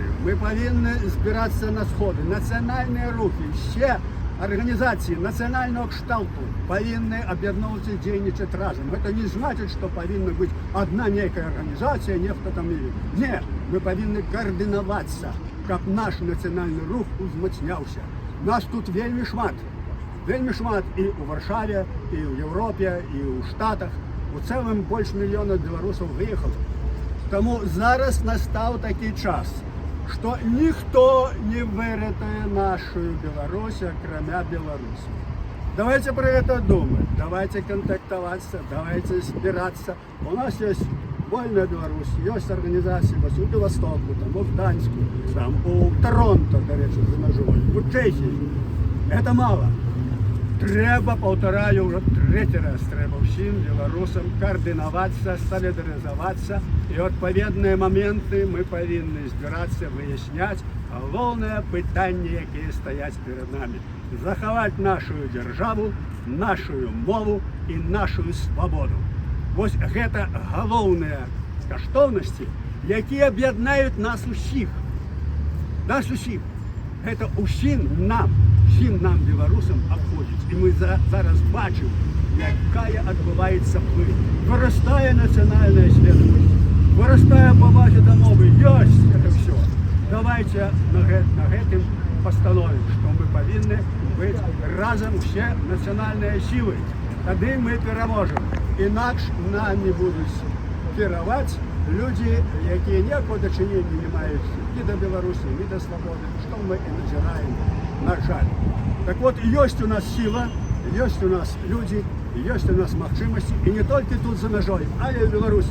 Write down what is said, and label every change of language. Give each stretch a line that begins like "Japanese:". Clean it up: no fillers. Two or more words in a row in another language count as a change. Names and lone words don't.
Belarusian: Мы павінны збірацца на сходы. Нацыянальныя рухі, все арганізацыі нацыянальнага кшталту павінны аб'ядноўвацца і дзейнічаць разам. Гэта не значыць, што павінна быць адна нейкая арганізацыя, нехта там не. Не, мы павінны каардынавацца, каб наш нацыянальны рух узмацняўся. Нас тут вельмі шмат і ў Варшаве,
Ukrainian: і в Європі, і у Штатах. У цілому більше мільйона білорусів виїхало. Тому зараз настав такий час, що ніхто не вирятує нашу Білорусь, окромя білорусів.
Russian: Давайте про это думать, давайте контактоваться, давайте собираться. У нас есть Вольная Беларусь, есть организации у Владивостоку, там, у Гданьску, там, у Торонто,
Ukrainian: до речі, у Чехії.
Russian: Это мало.
Ukrainian: Треба, повторяю, вже третій раз треба всім білорусам координуватися, солідаризуватися. І відповідні моменти ми повинні збиратися, виясняти головне питання, які стоять перед нами. Заховати нашу державу, нашу мову і нашу свободу.
Belarusian: Ось гэта галоўныя каштоўнасці,
Ukrainian: які об'єднають нас усіх. Нас усіх.
Belarusian: Гэта усім нам, білорусам, обходить.
Ukrainian: І ми зараз бачимо, яка відбувається плинь. Виростає національна свідомість, виростає повага до мови.
Russian: Ёсть это все. Давайте
Belarusian: на гэтым
Russian: постановим, что мы повинны быть разом все национальные силы. Тогда мы переможем. Иначе нами будут керовать люди,
Ukrainian: які ніякого дочинення не мають ні до Білорусі, ні до свободи, що ми і назираємо, на жаль. Так от, є у нас сила, є у нас люди, є у нас можливості, і не тільки тут за межою, але й в Білорусі.